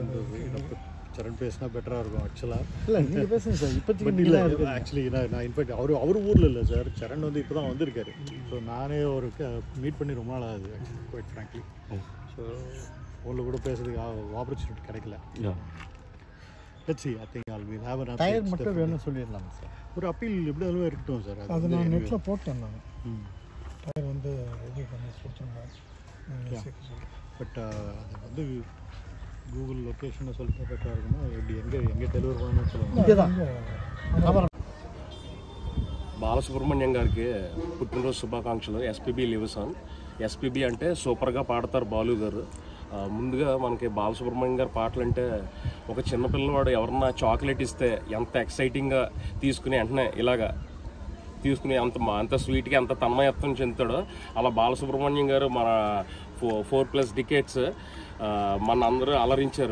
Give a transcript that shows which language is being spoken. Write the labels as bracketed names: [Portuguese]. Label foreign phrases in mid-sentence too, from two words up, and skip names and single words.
[Tamil] இல்லை சரண் பேசினா பெட்டராக இருக்கும் ஆக்சுவலாக. இல்லை நீங்கள் பேசுங்க சார். இப்போதைக்கு இல்லை ஆக்சுவலி நான் இன்ஃபேக்ட் அவர் ஊரில் இல்லை சார், சரண் வந்து இப்போ தான் வந்திருக்காரு. ஸோ நானே ஒரு மீட் பண்ணி ரொம்ப நாள் ஆகுது ஆக்சுவலி, [English] quite frankly. [Tamil] ஸோ உங்களை கூட பேசுறதுக்கு ஆப்பர்ச்சுனிட்டி கிடைக்கல. [English] லெட்ஸ் see, I think I'll be have an update. [Tamil] டயர் மட்டும் வேணும்னு சொல்லிடலாம் சார். ஒரு அப்பீல் எப்படி அளவு இருக்கட்டும் சார். அது நான் நெட்டில் போட்டேன். நான் டயர் வந்து ரெடி பண்ணி கொடுத்துருந்தேன். பட் அது வந்து கூகுள் லொக்கேஷனை சொல்லிட்டு பெட்டராக இருக்குமா எப்படி, எங்கே டெலிவரி பண்ணணும்னு சொல்லுவாங்க. இங்கே தான் [Telugu] బాలసుబ్రహ్మణ్యం గారికి పుట్టినరోజు శుభాకాంక్షలు. [English] SPB lives on. [Telugu] ఎస్పీబీ అంటే సూపర్గా పాడతారు బాలు గారు. ముందుగా మనకి బాలసుబ్రహ్మణ్యం గారి పాటలు అంటే ఒక చిన్నపిల్లవాడు ఎవరన్నా చాక్లెట్ ఇస్తే ఎంత ఎక్సైటింగ్గా తీసుకుని వెంటనే ఇలాగా తీసుకుని అంత స్వీట్గా అంత తన్మయత్వం చెందుతాడో అలా బాలసుబ్రహ్మణ్యం గారు మన 4+ డికేట్స్ మన అందరూ అలరించారు.